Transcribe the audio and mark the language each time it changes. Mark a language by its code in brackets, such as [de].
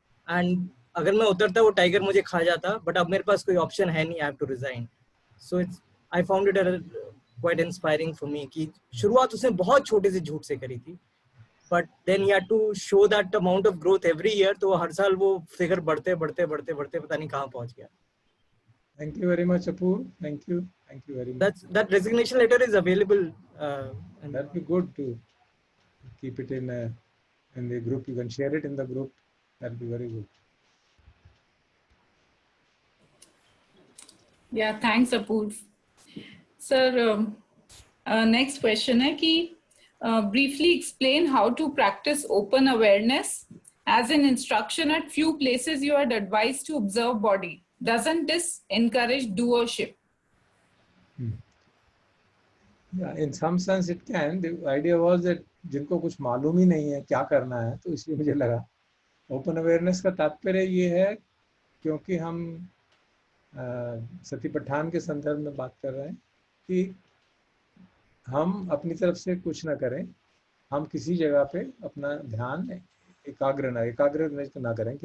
[hi] And अगर मैं उतरता वो टाइगर मुझे खा जाता, बट अब मेरे पास कोई ऑप्शन है नहीं, [en] I have to resign. So it's, I found it quite inspiring for me [hi] कि शुरुआत उसने बहुत छोटे से झूठ से करी थी, [en] But then he had to show that amount of growth every year. [hi] तो हर साल वो फिगर बढ़ते बढ़ते बढ़ते बढ़ते पता नहीं कहाँ पहुंच गया. [en] Thank you very much, Apur. Thank you very much. That resignation letter is available. That'd be good to keep it in the group. You can share it in the group. That'd be very good. Yeah, thanks, Apurv. Sir, next question [hi] है कि [en] briefly explain how to practice open awareness. As an instruction at few places you are advised to observe body. Doesn't this encourage doership? Yeah, in some sense it can. The idea was that [hi] जिनको कुछ मालूम ही नहीं है क्या करना है, तो इसलिए मुझे लगा ओपन अवेयरनेस का तात्पर्य ये है, क्योंकि हम सतीपठान के संदर्भ में बात कर रहे हैं कि हम अपनी तरफ से कुछ ना करें, हम किसी जगह पे अपना ध्यान एकाग्र ना करें.